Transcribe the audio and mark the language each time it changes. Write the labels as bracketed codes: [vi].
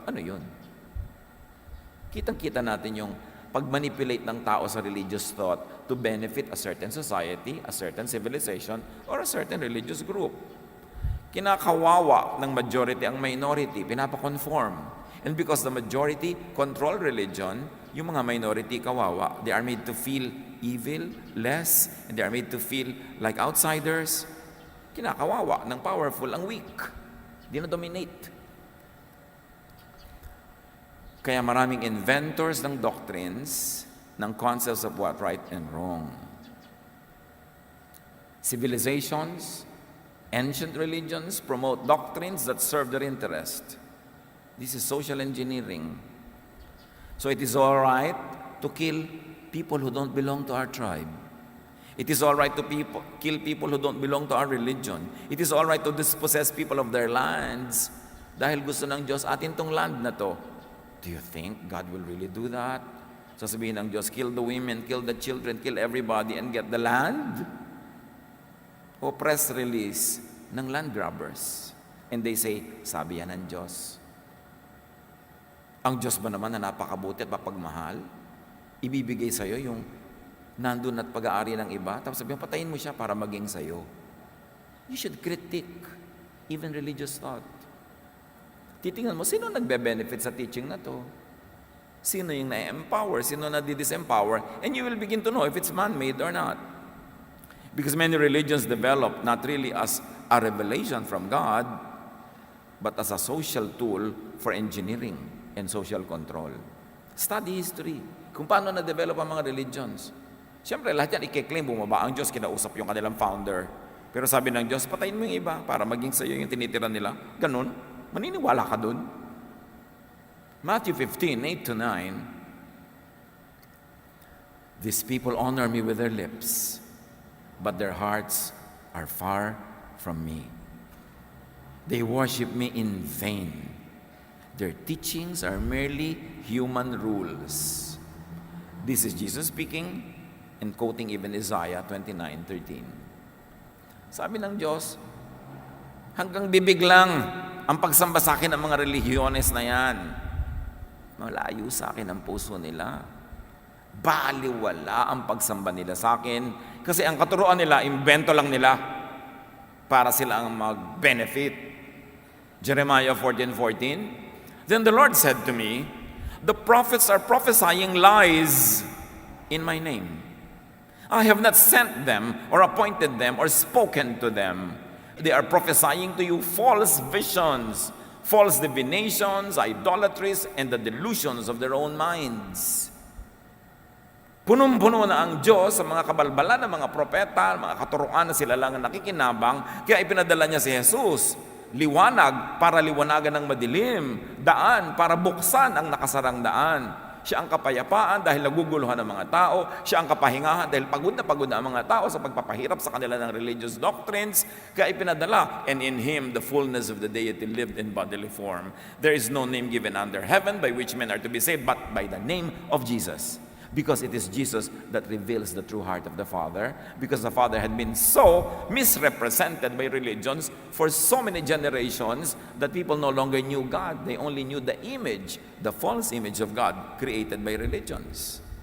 [tl] Ano yun? Kitang-kita natin yung pag-manipulate ng tao sa [en] religious thought to benefit a certain society, a certain civilization, or a certain religious group. [tl] Kinakawawa ng majority ang minority, pinapakonform. [en] And because the majority control religion, [tl] yung mga minority kawawa, [en] they are made to feel evil, less, and they are made to feel like outsiders. [tl] Kinakawawa ng powerful ang weak. Dinodominate. Kaya maraming [en] inventors ng doctrines, ng concepts of what right and wrong. Civilizations, ancient religions promote doctrines that serve their interest. This is social engineering. So it is all right to kill people who don't belong to our tribe. It is all right to kill people who don't belong to our religion. It is all right to dispossess people of their lands [tl] dahil gusto ng Diyos atin tong land na to. [en] Do you think God will really do that? [tl] Sasabihin ng Diyos, [en] kill the women, kill the children, kill everybody and get the land? O press release ng land grabbers. And they say, [tl] sabi yan ng Diyos. Ang Diyos ba naman na napakabuti at mapagmahal, ibibigay sa'yo yung nandun at pag-aari ng iba, tapos sabihin, patayin mo siya para maging sa'yo. [en] You should critique even religious thought. [tl] Titingnan mo, sino nagbe-benefit sa teaching na to? Sino yung na-empower? Sino na di-disempower? [en] And you will begin to know if it's man-made or not. Because many religions develop not really as a revelation from God, but as a social tool for engineering and social control. Study history. [tl] Kung paano na-develop ang mga religions. Siyempre, lahat yan i-claim, bumaba ang Diyos, kinausap yung kanilang founder. Pero sabi ng Diyos, patayin mo yung iba para maging sa'yo yung tinitira nila. Ganun. Maniniwala ka dun? [en] Matthew 15:8-9. These people honor me with their lips, but their hearts are far from me. They worship me in vain. Their teachings are merely human rules. This is Jesus speaking and quoting even Isaiah 29:13. [tl] Sabi ng Diyos, hanggang bibig lang ang pagsamba sa akin ng mga relihiyones na yan. Malayo sa akin ang puso nila. Baliwala ang pagsamba nila sa akin. Kasi ang katuruan nila, invento lang nila [en] para sila ang mag-benefit. Jeremiah 14:14. Then the Lord said to me, the prophets are prophesying lies in my name. I have not sent them or appointed them or spoken to them. They are prophesying to you false visions, false divinations, idolatries, and the delusions of their own minds. [tl] Punong-puno na ang Diyos sa mga kabalbalan ng mga propeta, mga katuruan na sila lang ang nakikinabang, kaya ipinadala niya si Jesus. Liwanag para liwanagan ng madilim, daan para buksan ang nakasarang daan. Siya ang kapayapaan dahil naguguluhan ng mga tao. Siya ang kapahingahan dahil pagod na ang mga tao sa pagpapahirap sa kanila ng religious doctrines. Kaya ipinadala, [en] and in Him the fullness of the deity lived in bodily form. There is no name given under heaven by which men are to be saved, but by the name of Jesus. Because it is Jesus that reveals the true heart of the Father. Because the Father had been so misrepresented by religions for so many generations that people no longer knew God. They only knew the image, the false image of God created by religions.